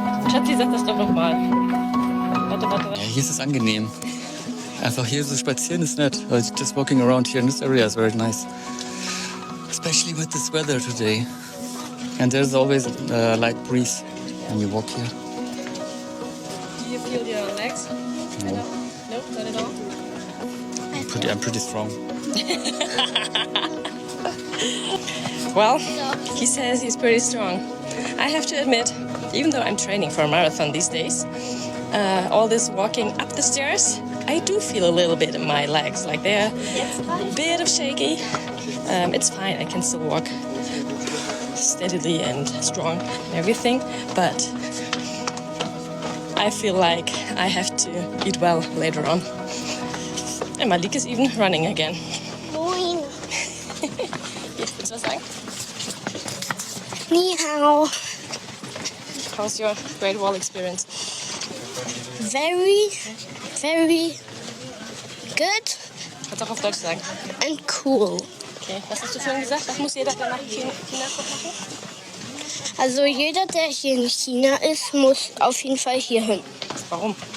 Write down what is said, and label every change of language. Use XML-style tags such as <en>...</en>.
<de>Schatzi, sag das doch nochmal. Warte. Ja, hier ist es angenehm. Einfach hier so spazieren ist nett.</de> <en>Just walking around here in this area is very nice. Especially with this weather today. And there's always a light breeze when you walk here. Do you feel your legs? No. No, not at all. I'm pretty strong. Well, he says he's pretty strong. I have to admit, even though I'm training for a marathon these days, all this walking up the stairs, I do feel a little bit in my legs, like they're a bit of shaky. It's fine, I can still walk steadily and strong and everything, but I feel like I have to eat well later on. And Malik is even running again.</en> <de>Moin. Jetzt willst du was sagen?</de> <zh>Ni hao.</zh> <en>How's your Great Wall experience? Very, very good</en> <de>Kannst auch auf Deutsch sagen.</de> <en>and cool.</en> <de>Okay, was hast du vorhin gesagt? Das muss jeder, der nach China kommt, machen? Also jeder, der hier in China ist, muss auf jeden Fall hier hin. Warum?</de>